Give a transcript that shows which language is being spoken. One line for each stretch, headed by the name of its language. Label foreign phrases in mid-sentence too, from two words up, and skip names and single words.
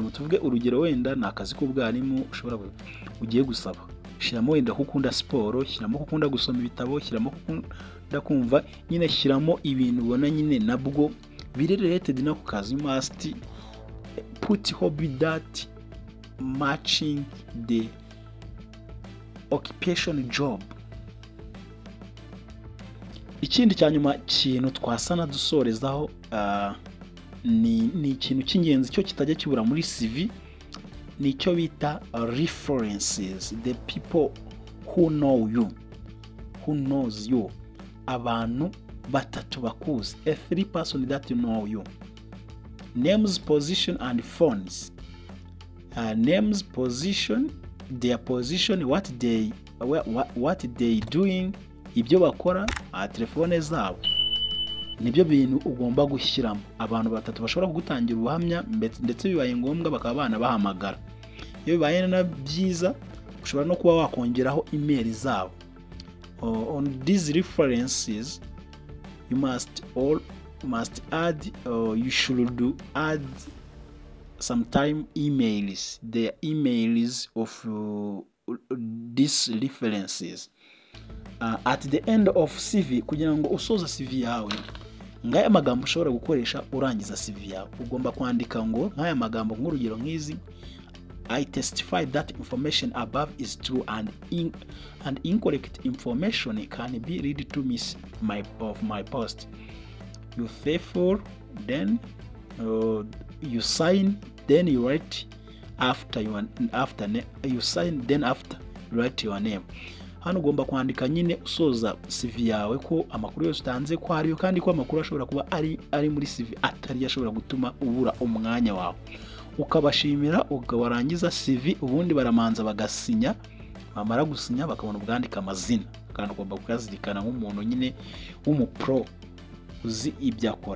Kinyarwanda: Mutuvuge urugero wenda ni akazi k'ubwarimu ugiye gusaba. Shyiramo wenda ko ukunda siporo, shyiramo ko ukunda gusoma ibitabo, shyiramo ko ukunda kumva, nyine shyiramo ibintu ubona nyine nabwo biri related no ku kazi.
English: You must put hobby that matching the occupation job.
Kinyarwanda: Ikindi cyanyuma kintu twasana dusorezaho ni ikintu cy'ingenzi cyo kitajya kibura muri CV, nicyo bita references,
English: the people who know you, who knows you,
Kinyarwanda: abantu batatu bakuzi,
English: a 3 person that know you. Names, position and phones. Names, position, their position, what they doing,
Kinyarwanda: ibyo bakora, telefone zabo. Nibyo bintu ugomba gushyiramo. Abantu batatu bashobora kugutangira ubuhamya ndetse bibaye ngombwa bakaba bana bahamagara. Iyo bibaye na byiza ushobora no kuba wakongeraho email zabo.
English: On these references you must add, you should add sometime emails, the emails of these references at the end of CV.
Kinyarwanda: Kugira ngo usoza CV yawe, ngaya magambo ushobora gukoresha urangiza CV yawe, ugomba kwandika ngo ngaya magambo nk'urugero nk'izi:
English: I testify that information above is true and incorrect information can be read to me of my post. You faithful, then you sign, then you write after you sign, then after you write your name.
Kinyarwanda: Hano ugomba kwandika nyine usoza CV yawe ko amakuru yose utanze ko ariyo, kandi ko amakuru ashobora kuba ari muri CV atari yashobora gutuma ubura umwanya wawe. Ukabashimira, ukabarangiza CV, ubundi baramanza bagasinya, bamara gusinya bakabona ubwandika amazina, kandi ugomba kukazirikana nk'umuntu nyine w'umupro uzi ibyo akora.